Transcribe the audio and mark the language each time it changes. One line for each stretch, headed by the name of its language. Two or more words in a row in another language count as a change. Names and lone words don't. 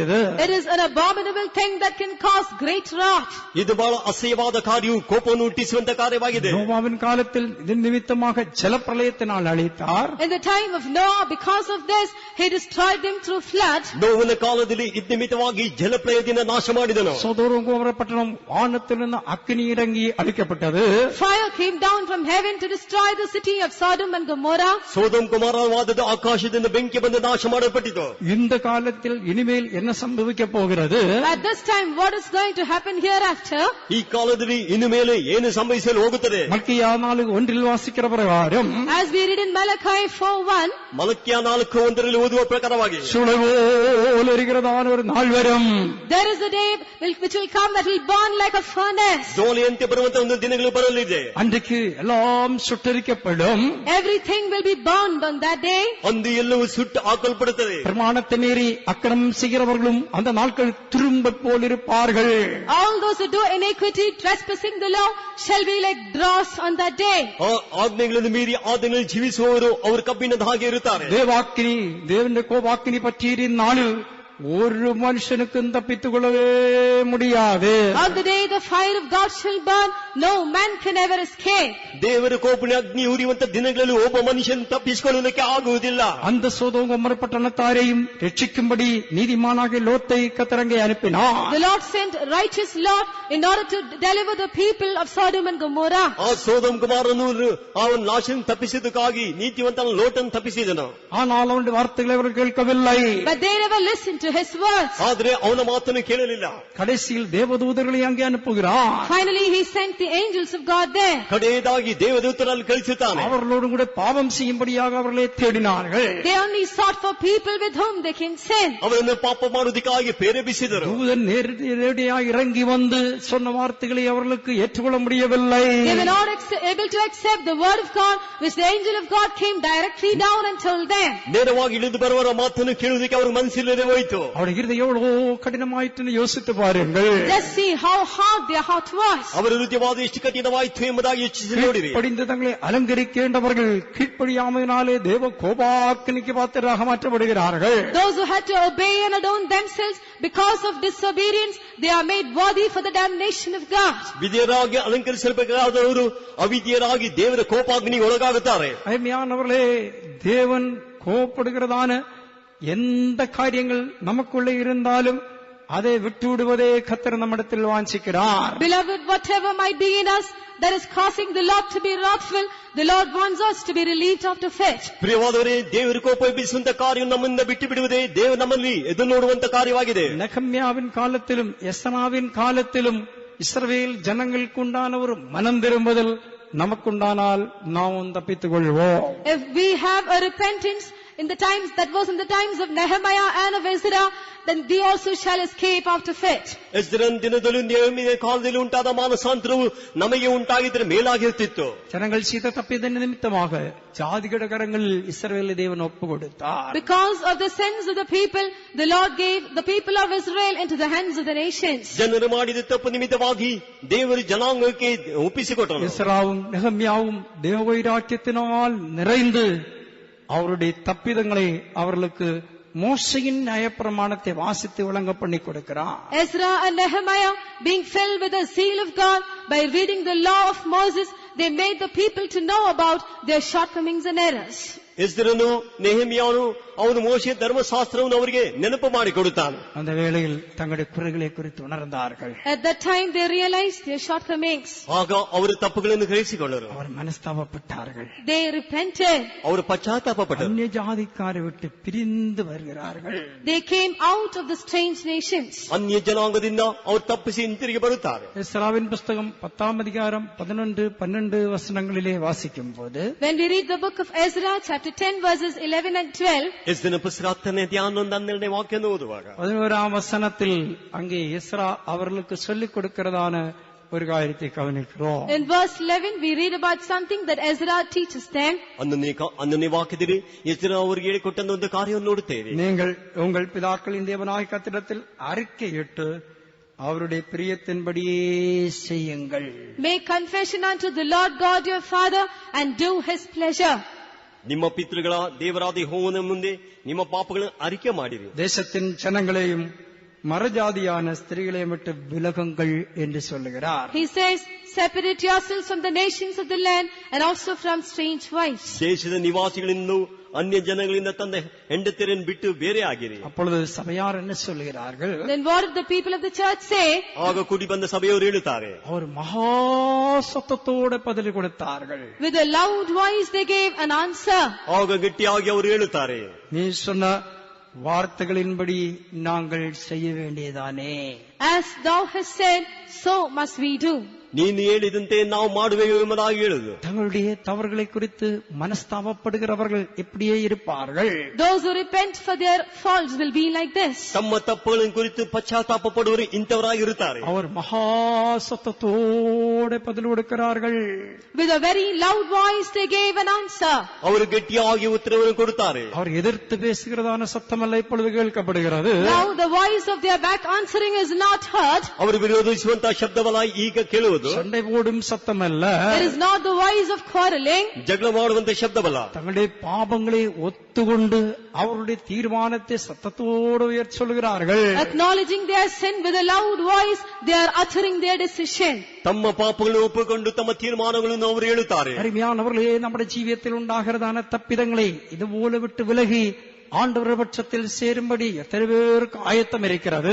English: It is an abominable thing that can cause great wrath.
Kannada: ಇದು ಬಹಳ ಅಸಹ್ಯವಾದ ಕಾರ್ಯವು ಕೋಪವನ್ನು ಹುಟ್ಟಿಸುವಂತ ಕಾರ್ಯವಾಗಿದೆ.
Tamil: நோவாவின் காலத்தில் இதன் நிமித்தமாக ஜலப்பிரளயத்தினால் அழித்தார்.
English: In the time of Noah, because of this, he destroyed them through flood.
Kannada: ನೋವನ ಕಾಲದಲ್ಲಿ ಇದ್ನಿಮಿತ್ತವಾಗಿ ಜಲಪ್ರಳಯದಿಂದ ನಾಶ ಮಾಡಿದನು.
Tamil: சோதோம் கொமோரா பட்டணம் வானத்திலிருந்து அக்கினி இறங்கி அழிக்கப்பட்டது.
English: Fire came down from heaven to destroy the city of Sodom and Gomorrah.
Kannada: ಸೋದಮ್ ಕುಮಾರವಾದದ್ದು ಆಕಾಶದಿಂದ ಬೆಂಕಿ ಬಂದು ನಾಶ ಮಾಡಲ್ಪಟ್ಟಿತು.
Tamil: இந்த காலத்தில் இனிமேல் என்ன சம்பவிக்க போகிறது?
English: At this time, what is going to happen hereafter?
Kannada: ಈ ಕಾಲದಲ್ಲಿ ಇನ್ನು ಮೇಲೆ ಏನು ಸಂಭವಿಸಲು ಹೋಗುತ್ತದೆ?
Tamil: மல்கியா 4:1 வாசிக்கிற பிரகாரம்,
English: As we read in Malachi 4:1,
Kannada: ಮಲಕ್ಯ 4:1 ಓದುವ ಪ್ರಕಾರವಾಗಿ
Tamil: சுழவோல் எரிகிறதான ஒரு நாள் வரும்.
English: there is a day which will come that will burn like a furnace.
Kannada: ಜೋಲಿಯಂತೆ ಬರುವಂತ ಒಂದು ದಿನಗಳು ಬರಲಿದೆ.
Tamil: அன்றைக்கு எல்லாம் சுட்டரிக்கப்படும்.
English: Everything will be burned on that day.
Kannada: ಅಂದು ಎಲ್ಲವೂ ಸುಟ್ಟು ಹಾಕಲ್ಪಡುತ್ತದೆ.
Tamil: பிரமாணத்தை மீறி அக்கிரமம் செய்கிறவர்களும் செய்கிறவர்களும் அந்த நாட்கள் திரும்ப போல் இருப்பார்கள்.
English: All those who do iniquity, trespassing the law, shall be like dross on that day.
Kannada: ಆಜ್ಞೆಗಳನ್ನು ಮೀರಿ ಆಜ್ಞೆಗಳಲ್ಲಿ ಜೀವಿಸುವವರು ಅವರು ಕಬ್ಬಿಣದ ಹಾಗೆ ಇರುತ್ತಾರೆ.
Tamil: தேவாக்கினி தேவனுடைய கோபாக்கினி பற்றிய நாளில் ஒரு மனுஷனுக்கும் தப்பித்துக் கொள்ளவே முடியாது.
English: On the day the fire of God shall burn, no man can ever escape.
Kannada: ದೇವರ ಕೋಪನ ಅಗ್ನಿ ಉರಿಯುವಂತ ದಿನಗಳಲ್ಲಿ ಒಬ್ಬ ಮನುಷ್ಯನ ತಪ್ಪಿಸಿಕೊಳ್ಳಲಿಕ್ಕೆ ಆಗುವುದಿಲ್ಲ.
Tamil: அந்த சோதோம் கொமோரா பட்டணத்தாரையும் ரட்சிக்கும்படி நீதிமானாகிய லோத்தை கர்த்தர் அங்கே அனுப்பினார்.
English: The Lord sent righteous Lot in order to deliver the people of Sodom and Gomorrah.
Kannada: ಆ ಸೋದೋಮ್ ಗಮೋರನು ಅವನ ನಾಶನ ತಪ್ಪಿಸಿದಕ್ಕಾಗಿ ನೀತಿವಂತನ ಲೋಟನ್ನು ತಪ್ಪಿಸಿದನು.
Tamil: ஆனால் அவனுடைய வார்த்தைகளை அவர்கள் கேட்கவில்லை.
English: But they never listened to his words.
Kannada: ಆದರೆ ಅವನ ಮಾತನ್ನು ಕೇಳಲಿಲ್ಲ.
Tamil: கடைசியில் தேவதூதர்களை அங்கே அனுப்புகிறார்.
English: Finally he sent the angels of God there.
Kannada: ಕಡೆಯದಾಗಿ ದೇವದೂತರನ್ನು ಕಳಿಸುತ್ತಾನೆ.
Tamil: அவர்களோடு கூட பாவம் செய்யும்படியாக அவர்களை தேடினார்கள்.
English: They only sought for people with whom they can sin.
Kannada: ಅವರನ್ನು ಪಾಪ ಮಾಡುವುದಕ್ಕಾಗಿ ಪ್ರೇರೇಪಿಸಿದರು.
Tamil: தூதன் நேரடியாக இறங்கி வந்து சொன்ன வார்த்தைகளை அவர்களுக்கு ஏற்றுக்கொள்ள முடியவில்லை.
English: They were not able to accept the word of God which the angel of God came directly down and told them.
Kannada: ನೇರವಾಗಿ ಇಳಿದು ಬರುವವರ ಮಾತನ್ನು ಕೇಳುವುದಕ್ಕೆ ಅವರ ಮನಸ್ಸಿಲ್ಲದೆ ಹೋಯಿತು.
Tamil: அவருடைய இருதயம் எவ்வளவு கடினமாயிற்று யோசித்து பாருங்கள்.
English: Just see how hard their heart was.
Kannada: ಅವರ ಹೃದಯವಾದ ಎಷ್ಟು ಕಠಿಣವಾಯಿತು ಎಂಬುದಾಗಿ ಯೋಚಿಸಿ ನೋಡಿರಿ.
Tamil: படிந்து தங்களை அலங்கரிக்கின்றவர்கள் கீழ்ப்படியாமையினாலே தேவ கோபாக்கினிக்கு பாத்திரராக மாற்றப்படுகிறார்கள்.
English: Those who had to obey and adorn themselves because of disobedience, they are made worthy for the damnation of God.
Kannada: ವಿಧಿಯರಾಗಿ ಅಲಂಕರಿಸಬೇಕಾದವರು ಅವಿಧಿಯರಾಗಿ ದೇವರ ಕೋಪಾಗ್ನಿಗೆ ಒಳಗಾಗುತ್ತಾರೆ.
Tamil: அருமையானவர்களே, தேவன் கோபப்படுகிறதான எந்த காரியங்கள் நமக்குள்ளே இருந்தாலும் அதை விட்டுவிடுவதே கர்த்தர் நம்மிடத்தில் வாஞ்சிக்கிறார்.
English: Beloved, whatever might be in us that is causing the Lord to be wrathful, the Lord wants us to be relieved of the fate.
Kannada: ಪ್ರಿಯವಾದವರೇ, ದೇವರ ಕೋಪ ಎಬ್ಬಿಸುವಂತ ಕಾರ್ಯ ನಮ್ಮಿಂದ ಬಿಟ್ಟು ಬಿಡುವುದೇ ದೇವರು ನಮ್ಮಲ್ಲಿ ಎದುರು ನೋಡುವಂತ ಕಾರ್ಯವಾಗಿದೆ.
Tamil: நெகம்யாவின் காலத்திலும் எஸ்ராவின் காலத்திலும் இஸ்ரவேல் ஜனங்களுக்குண்டான ஒரு மனம் திரும்புதல் நமக்குண்டானால் நாம் தப்பித்துக் கொள்வோம்.
English: If we have a repentance in the times that was in the times of Nehemiah and of Ezra, then we also shall escape after fate.
Kannada: ಎಸ್ರನ ದಿನದಲ್ಲೂ ನೆಹೆಮಿಯನ ಕಾಲದಲ್ಲಿ ಉಂಟಾದ ಮಾನಸಾಂತರವು ನಮಗೆ ಉಂಟಾಗಿದ್ದರೆ ಮೇಲಾಗಿರುತ್ತಿತ್ತು.
Tamil: ஜனங்கள் செய்த தப்பிதன் நிமித்தமாக ஜாதிகள கரங்களில் இஸ்ரவேலை தேவன் ஒப்பு கொடுத்தார்.
English: Because of the sins of the people, the Lord gave the people of Israel into the hands of the nations.
Kannada: ಜನರು ಮಾಡಿದ ತಪ್ಪು ನಿಮಿತ್ತವಾಗಿ ದೇವರು ಜನಾಂಗಕ್ಕೆ ಒಪ್ಪಿಸಿಕೊಟ್ಟನು.
Tamil: எஸ்ராவும் நெகம்யாவும் தேவவைராக்கியத்தினால் நிறைந்து அவருடைய தப்பிதங்களை அவர்களுக்கு மோசையின் நியாயப்பிரமாணத்தை வாசித்து விளங்க பண்ணி கொடுக்கிறார்.
English: Ezra and Nehemiah, being filled with the zeal of God by reading the law of Moses, they made the people to know about their shortcomings and errors.
Kannada: ಎಸ್ರನು ನೆಹೆಮಿಯನು ಅವನು ಮೋಶೆ ಧರ್ಮಶಾಸ್ತ್ರವನ್ನು ಅವರಿಗೆ ನೆನಪು ಮಾಡಿಕೊಡುತ್ತಾನೆ.
Tamil: அந்த வேளையில் தங்களுடைய குறைகளை குறித்து உணர்ந்தார்கள்.
English: At that time they realized their shortcomings.
Kannada: ಆಗ ಅವರು ತಪ್ಪುಗಳನ್ನು ಗ್ರಹಿಸಿಕೊಂಡರು.
Tamil: அவர் மனஸ்தாபப்பட்டார்கள்.
English: They repented.
Kannada: ಅವರು ಪಶ್ಚಾತ್ತಾಪಪಟ್ಟರು.
Tamil: அந்நிய ஜாதிக்காரை விட்டு பிரிந்து வருகிறார்கள்.
English: They came out of the strange nations.
Kannada: ಅನ್ಯ ಜನಾಂಗದಿಂದ ಅವರು ತಪ್ಪಿಸಿ ಹಿಂತಿರುಗಿ ಬರುತ್ತಾರೆ.
Tamil: எஸ்ராவின் புஸ்தகம் 10ஆம் அதிகாரம் 11-12 வசனங்களிலே வாசிக்கும் போது,
English: When we read the book of Ezra, chapter 10 verses 11 and 12,
Kannada: ಎಸ್ರನ ಪುಸ್ತಕ 10ನೇ ಅಧ್ಯಾಯ 11-12 ವಾಕ್ಯವನ್ನು ಓದುವಾಗ
Tamil: 11ஆம் வசனத்தில் அங்கே எஸ்ரா அவர்களுக்கு சொல்லிக் கொடுக்கிறதான ஒரு காரியத்தை கவனிக்கிறோம்.
English: in verse 11 we read about something that Ezra teaches them.
Kannada: ಅನ್ನನೇ ವಾಕ್ಯದಲ್ಲಿ ಎಸ್ರ ಅವರಿಗೆ ಹೇಳಿಕೊಟ್ಟಂತ ಒಂದು ಕಾರ್ಯವನ್ನು ನೋಡುತ್ತೇವೆ.
Tamil: நீங்கள் உங்கள் பிதாக்களின் தேவனாகிய கர்த்தரிடத்தில் அறிக்கையிட்டு அவருடைய பிரியத்தின்படியே செய்யுங்கள்.
English: Make confession unto the Lord God your Father and do his pleasure.
Kannada: ನಿಮ್ಮ ಪಿತೃಗಳ ದೇವರಾದ ಯೆಹೋವನ ಮುಂದೆ ನಿಮ್ಮ ಪಾಪಗಳನ್ನು ಅರಿಕೆ ಮಾಡಿರಿ.
Tamil: தேசத்தின் ஜனங்களையும் மரஜாதியான ஸ்திரீகளையும் விட்டு விலகுங்கள் என்று சொல்லுகிறார்.
English: He says, separate yourselves from the nations of the land and also from strange wives.
Kannada: ದೇಶದ ನಿವಾಸಿಗಳಿಂದ ಅನ್ಯ ಜನಗಳಿಂದ ತಂದ ಹೆಂಡತಿಯರನ್ನು ಬಿಟ್ಟು ಬೇರೆ ಆಗಿರಿ.
Tamil: அப்பொழுது சபையார் என்ன சொல்கிறார்கள்?
English: Then what did the people of the church say?
Kannada: ಆಗ ಕೂಡಿ ಬಂದ ಸಭೆಯವರು ಹೇಳುತ್ತಾರೆ,
Tamil: அவர் மகா சத்தத்தோட பதில் கொடுத்தார்கள்.
English: With a loud voice they gave an answer.
Kannada: ಆಗ ಗಟ್ಟಿಯಾಗಿ ಅವರು ಹೇಳುತ್ತಾರೆ,
Tamil: நீ சொன்ன வார்த்தைகளின்படி நாங்கள் செய்ய வேண்டியதானே.
English: As thou hast said, so must we do.
Kannada: ನೀನು ಹೇಳಿದಂತೆ ನಾವು ಮಾಡುವೆವು ಎಂಬುದಾಗಿ ಹೇಳುದು.
Tamil: தங்களுடைய தவறுகளை குறித்து மனஸ்தாபப்படுகிறவர்கள் இப்படியே இருப்பார்கள்.
English: Those who repent for their faults will be like this.
Kannada: ತಮ್ಮ ತಪ್ಪುಗಳನ್ನು ಕುರಿತು ಪಶ್ಚಾತ್ತಾಪ ಪಡುವರು ಇಂಥವರಾಗಿರುತ್ತಾರೆ.
Tamil: அவர் மகா சத்தத்தோட பதில் கொடுக்கிறார்கள்.
English: With a very loud voice they gave an answer.
Kannada: ಅವರು ಗಟ್ಟಿಯಾಗಿ ಉತ್ತರವನ್ನು ಕೊಡುತ್ತಾರೆ.
Tamil: அவர் எதிர்த்து பேசுகிறதான சத்தமல்ல இப்பொழுது கேட்கப்படுகிறது.
English: Now the voice of their back answering is not heard.
Kannada: ಅವರು ವಿರೋಧಿಸುವಂತಹ ಶಬ್ದವಲ್ಲ ಈಗ ಕೇಳುವುದು.
Tamil: சண்டை போடும் சத்தமல்ல.
English: It is not the voice of quarreling.
Kannada: ಜಗಳ ಮಾಡುವಂತಹ ಶಬ್ದವಲ್ಲ.
Tamil: தங்களுடைய பாவங்களை ஒத்துக்கொண்டு அவருடைய தீர்மானத்தை சத்தத்தோடு உயர்த்தி சொல்கிறார்கள்.
English: Acknowledging their sin with a loud voice, they are uttering their decision.
Kannada: ತಮ್ಮ ಪಾಪಗಳನ್ನು ಒಪ್ಪಿಕೊಂಡು ತಮ್ಮ ತೀರ್ಮಾನಗಳನ್ನು ಅವರು ಹೇಳುತ್ತಾರೆ.
Tamil: அருமையானவர்களே, நம்முடைய ஜீவியத்தில் உண்டாகிறதான தப்பிதங்களை இதுபோல விட்டு விலகி ஆண்டவர் பட்சத்தில் சேரும்படி எத்தனை பேருக்கு ஆயத்தம் இருக்கிறது.